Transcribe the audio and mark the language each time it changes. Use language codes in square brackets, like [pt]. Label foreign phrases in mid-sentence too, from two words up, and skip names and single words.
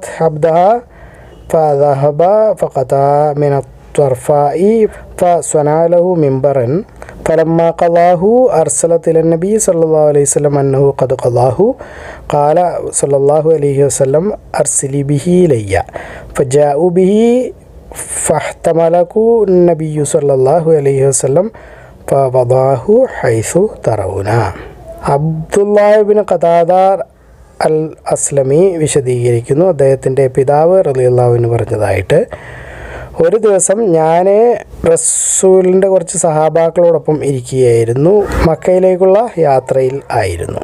[ar] عبدها فذهب فقطع من الطرفاء فصنع له منبرا فلما قضاه أرسلت إلى النبي صلى الله عليه وسلم أنه قد قضاه قال صلى الله عليه وسلم أرسلي به إلي فجاءوا به فاحتمله النبي صلى الله عليه وسلم فوضعه حيث ترون. [ml] അബ്ദുല്ലാഹ് ഇബ്നു ഖതാദ അൽ അസ്ലമി വിശദീകരിക്കുന്നു, അദ്ദേഹത്തിൻ്റെ പിതാവ് [ar] رضي الله عنه [ml] പറഞ്ഞതായിട്ട്, ഒരു ദിവസം ഞാൻ റസൂലിൻ്റെ കുറച്ച് സഹാബാക്കളോടൊപ്പം ഇരിക്കുകയായിരുന്നു. മക്കയിലേക്കുള്ള യാത്രയിൽ ആയിരുന്നു.